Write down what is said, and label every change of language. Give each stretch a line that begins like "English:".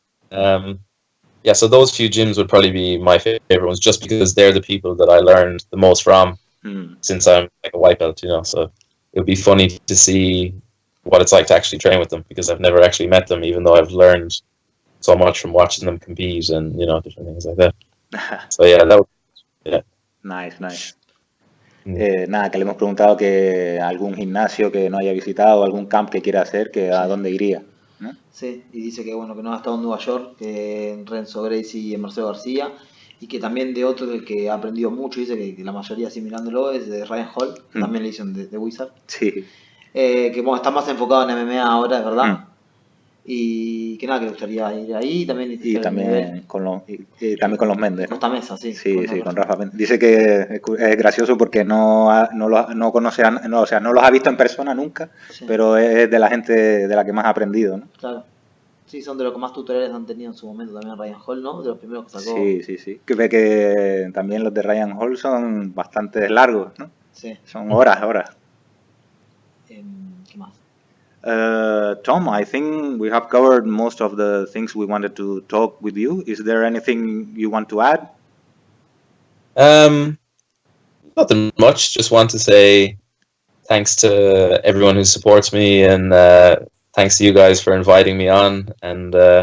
English: so those few gyms would probably be my favorite ones, just because they're the people that I learned the most from. Since I'm like a white belt, you know, so it would be funny to see what it's like to actually train with them, because I've never actually met them, even though I've learned so much from watching them compete and, you know, different things like that. So Nice.
Spanish: Nada, que le hemos preguntado que algún gimnasio que no haya visitado, algún camp que quiera hacer, que a dónde iría, ¿no? Sí, y dice que bueno, que no ha estado en Nueva York, que en Renzo Gracie y en Marcelo García, y que también de otro del que ha aprendido mucho, dice que la mayoría así mirándolo es de Ryan Hall, que también le dicen de Wizard. Sí. Que bueno, está más enfocado en MMA ahora, es verdad. Y que nada, que le gustaría ir ahí también. Y también con los Méndez. Costa Mesa, sí. Sí, con Rafa Méndez. Dice que es gracioso porque no conoce, o sea, no los ha visto en persona nunca, pero es de la gente de la que más ha aprendido, ¿no? Claro. Sí, son de los que más tutoriales han tenido en su momento también Ryan Hall, ¿no? De los primeros que sacó. Sí. Que ve que también los de Ryan Hall son bastante largos, ¿no? Sí. Son horas. ¿Qué más?
English: Tom, I think we have covered most of the things we wanted to talk with you. Is there anything you want to add? Nothing much. Just want to say thanks to everyone who supports me, and thanks to you guys for inviting me on. And